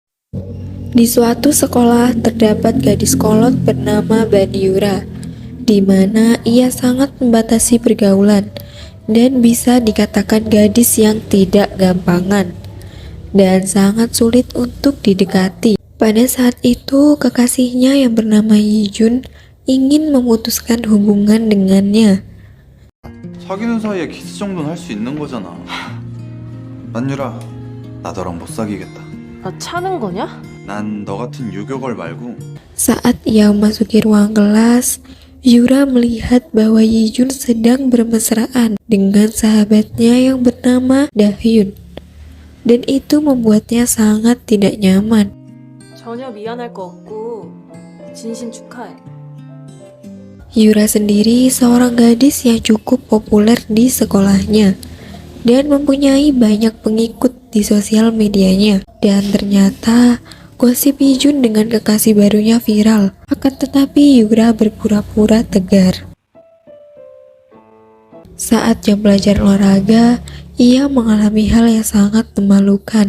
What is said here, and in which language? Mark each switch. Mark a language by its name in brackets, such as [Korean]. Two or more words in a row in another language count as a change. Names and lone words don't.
[Indonesian] Di suatu sekolah terdapat gadis kolot bernama Baniura, di mana ia sangat membatasi pergaulan dan bisa dikatakan gadis yang tidak gampangan dan sangat sulit untuk didekati. Pada saat itu, kekasihnya yang bernama Yijun ingin memutuskan hubungan dengannya. [Korean] 사귀는 사이에 키스 정도는 할 수 있는 거잖아. 만유라, 나 너랑 못 사귀겠다. 나 차는 거냐? 난 너 같은 유교걸 말고. [Indonesian] Saat ia memasuki ruang kelas, Yura melihat bahwa Yijun sedang bermesraan dengan sahabatnya yang bernama Dahyun. Dan itu membuatnya sangat tidak nyaman. [Korean] 전혀 미안할 거 없고 진심 축하해. [Indonesian] Yura sendiri seorang gadis yang cukup populer di sekolahnya dan mempunyai banyak pengikut di sosial medianya. Dan ternyata gosip Yijun dengan kekasih barunya viral. Akan tetapi Yura berpura-pura tegar. Saat jam belajar olahraga, ia mengalami hal yang sangat memalukan.